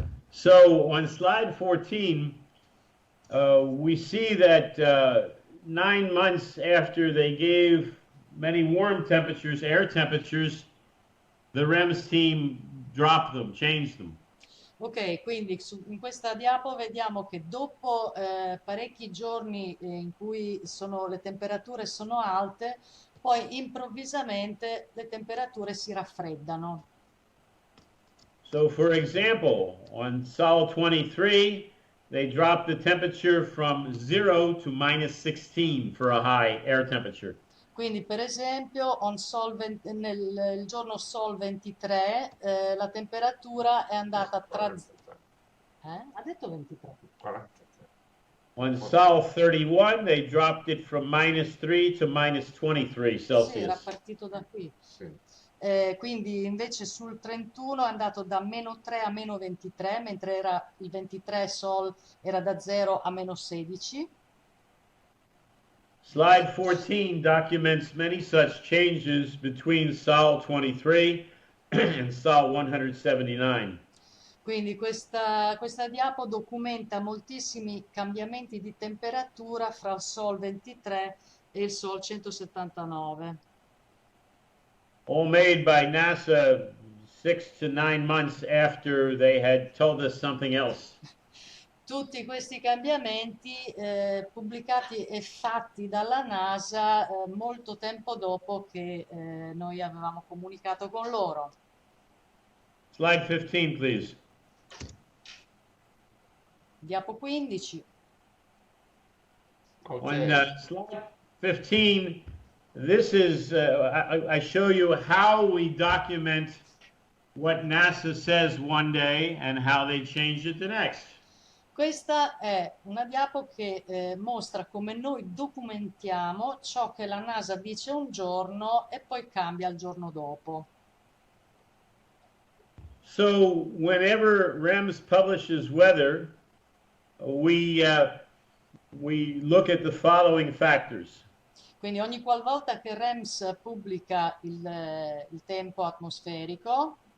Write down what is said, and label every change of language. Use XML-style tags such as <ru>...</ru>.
<en>So on slide 14, we see that 9 months after they gave many warm temperatures, air temperatures, the REMS team dropped them, changed them.</en> <it>Ok, quindi in questa diapo vediamo che dopo parecchi giorni in cui le temperature sono alte, poi improvvisamente le temperature si raffreddano.</it> <en>So for example, on Sol 23, they dropped the temperature from 0 to minus 16 for a high air temperature.</en> <it>Quindi per esempio nel giorno Sol 23 la temperatura è andata tra... Ha detto 23? 43.</it> <en>On Sol 31, they dropped it from minus 3 to minus 23 Celsius.</en> <it>Sì, era partito da qui. Sì. Quindi invece sul 31 è andato da meno 3 a meno 23, mentre il 23 Sol era da 0 a meno 16.</it> <en>Slide 14 documents many such changes between Sol 23 and Sol 179.</en> <it>Quindi questa diapo documenta moltissimi cambiamenti di temperatura fra il Sol 23 e il Sol 179.</it> <en>All made by NASA 6 to 9 months after they had told us something else.</en> <it>Tutti questi cambiamenti pubblicati e fatti dalla NASA molto tempo dopo che noi avevamo comunicato con loro.</it> <en>Slide 15, please.</en> <it>Diapo 15.</it> <en>Okay. On slide 15, this is, I show you how we document what NASA says one day and how they change it the next.</en> <it>Questa è una diapo che mostra come noi documentiamo ciò che la NASA dice un giorno e poi cambia il giorno dopo.</it> <en>So whenever REMS publishes weather, we look at the following factors.</en> <it>Quindi ogni qualvolta che REMS pubblica il tempo atmosferico,</it>